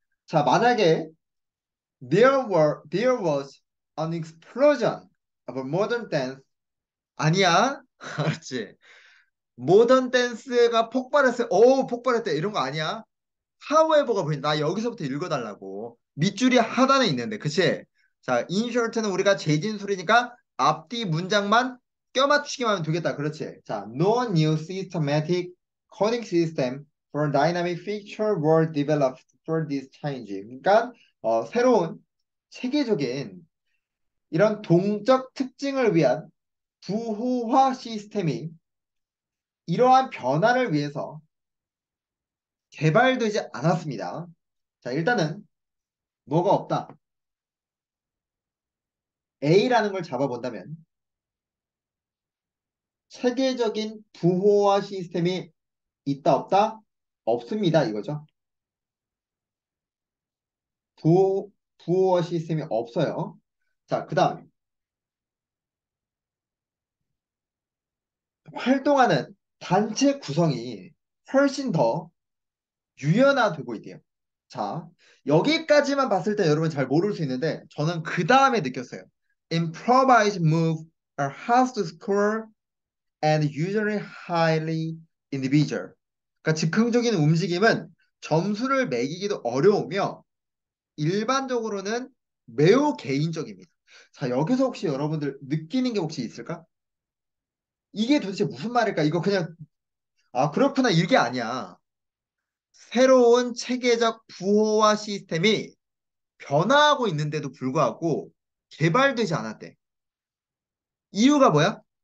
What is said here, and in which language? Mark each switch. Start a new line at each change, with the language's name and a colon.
Korean: 자, 만약에
English: there was an explosion of modern dance.
Korean: 아니야. 그렇지. 모던 댄스가 폭발했어요. 오, 폭발했대. 이런 거 아니야. however가 보인다. 나 여기서부터 읽어달라고. 밑줄이 하단에 있는데, 그치? 자, insert는 우리가 재진술이니까 앞뒤 문장만 껴맞추기만 하면 되겠다. 그렇지?
English: 자, no new systematic coding system for dynamic feature were developed for this change.
Korean: 그러니까 새로운 체계적인 이런 동적 특징을 위한 부호화 시스템이 이러한 변화를 위해서 개발되지 않았습니다. 자, 일단은 뭐가 없다. A라는 걸 잡아본다면 체계적인 부호화 시스템이 있다 없다? 없습니다. 이거죠. 부호화 시스템이 없어요. 자, 그 다음에 활동하는 단체 구성이 훨씬 더 유연화되고 있대요. 자, 여기까지만 봤을 때 여러분 잘 모를 수 있는데 저는 그 다음에 느꼈어요.
English: Improvised move are hard to score and usually highly individual.
Korean: 그러니까 즉흥적인 움직임은 점수를 매기기도 어려우며 일반적으로는 매우 개인적입니다. 자, 여기서 혹시 여러분들 느끼는 게 혹시 있을까? 이게 도대체 무슨 말일까? 이거 그냥 그렇구나 이게 아니야. 새로운 체계적 부호화 시스템이 변화하고 있는데도 불구하고 개발되지 않았대. 이유가 뭐야?